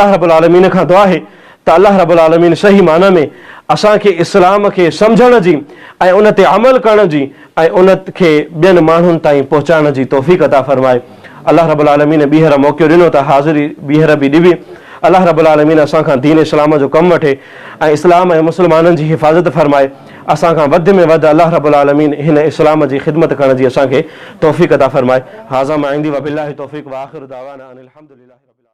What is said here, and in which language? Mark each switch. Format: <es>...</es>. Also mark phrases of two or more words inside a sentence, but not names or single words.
<ar>الله رب العالمين</ar> <sd>खां दुआ आहे त</sd> <ar>الله رب العالمين</ar> <sd>सही माना में असांखे इस्लाम खे सम्झण जी ऐं उन ते अमल करण जी ऐं उन खे ॿियनि माण्हुनि ताईं पहुचाइण जी तौफ़ीक़ अता फ़रमाए।</sd> <ar>الله رب العالمين</ar> <sd>ॿीहर मौक़ो ॾिनो त हाज़िरी ॿीहर बि ॾिबी।</sd> <ar>الله رب العالمين</ar> <sd>असां खां दीन इस्लाम जो कमु वठे ऐं इस्लाम ऐं मुस्लमाननि जी हिफ़ाज़त फ़रमाए। असां खां वधि में वधि</sd> <ar>الله رب العالمين</ar> <sd>हिन इस्लाम जी ख़िदमत करण जी असांखे तौफ़ीक़ अता फ़रमाए।</sd> <ar>هذا ما عندي وبالله التوفيق وآخر دعوانا أن الحمد لله.</ar>